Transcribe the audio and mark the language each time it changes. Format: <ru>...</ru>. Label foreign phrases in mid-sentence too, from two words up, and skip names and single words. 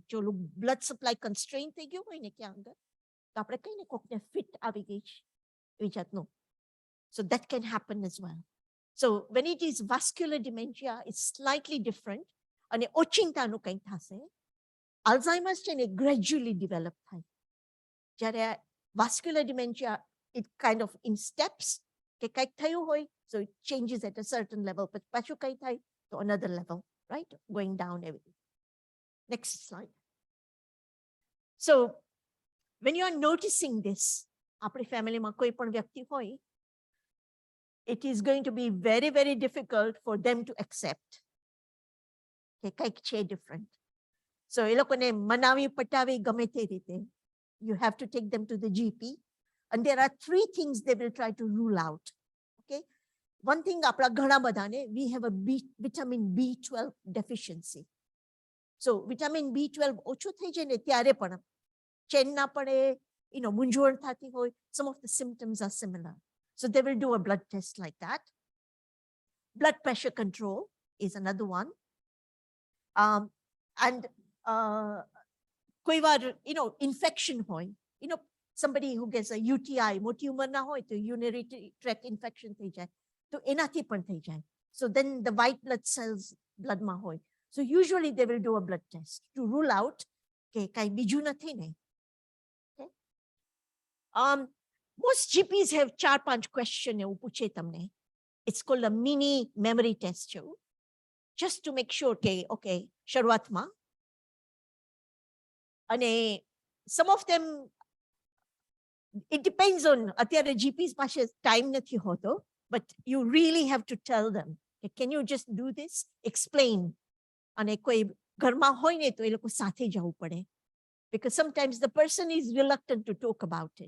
<gu>જો</gu> <en>blood supply constraint</en> <gu>થઈ ગયું હોય ને ક્યાં અંદર તો આપણે કહીને કોકને fit આવી ગઈ છે એવી જાતનું.</gu> <en>So that can happen as well. So when it is vascular dementia, it's slightly different.</en> <gu>અને ઓચિંતાનું કંઈ થશે. Alzheimer's છે ને</gu> <en>gradually develop</en> <gu>થાય.</gu> <en>જ્યારે vascular dementia, it kind of in steps,</en> <gu>કે કંઈક થયું હોય,</gu> <en>so it changes at a certain level, but</en> <gu>પાછું કંઈ થાય તો</gu> <en>another level, right? Going down everything. Next slide. So when you are noticing this,</en> <gu>આપણી ફેમિલીમાં કોઈ પણ વ્યક્તિ હોય,</gu> <en>it is going to be very, very difficult for them to accept</en> <gu>કે કંઈક છે</gu> <en>different.</en> <gu>So એ લોકોને મનાવી પટાવી ગમે તે રીતે,</gu> <en>you have to take them to the GP, and there are 3 things they will try to rule out. Okay, one thing,</en> <gu>આપણા ઘણા બધાને,</gu> <en>we have a vitamin B12 deficiency.</en> <gu>So vitamin B12 ઓછું થઈ જાય ને ત્યારે પણ ચેન ના પડે, મૂંઝવણ થતી હોય,</gu> <en>some of the symptoms are similar. So they will do a blood test like that. Blood pressure control is another one.</en> <gu>And કોઈ વાર, infection હોય,</gu> <en>somebody who gets a UTI,</en> <gu>મોટી ઉંમરના હોય તો</gu> <en>urinary tract infection</en> <gu>થઈ જાય, તો એનાથી પણ થઈ જાય.</gu> <en>So then the white blood cells</en> <gu>bloodમાં હોય.</gu> <en>So usually they will do a blood test to rule out</en> <gu>કે કાંઈ બીજું નથી ને.</gu> <en>Okay. Most GPs have 4-5 questions</en> <gu>એવું પૂછે તમને.</gu> <en>It's called a mini memory test show, just to make sure</en> <gu>કે okay, શરૂઆતમાં.</gu> <en>અને some of them, it depends on,</en> <gu>અત્યારે GPs પાસે time નથી હોતો,</gu> <en>but you really have to tell them, can you just do this? Explain.</en> <gu>અને કોઈ ઘરમાં હોય ને તો એ લોકો સાથે જવું પડે,</gu> <en>because sometimes the person is reluctant to talk about it.</en>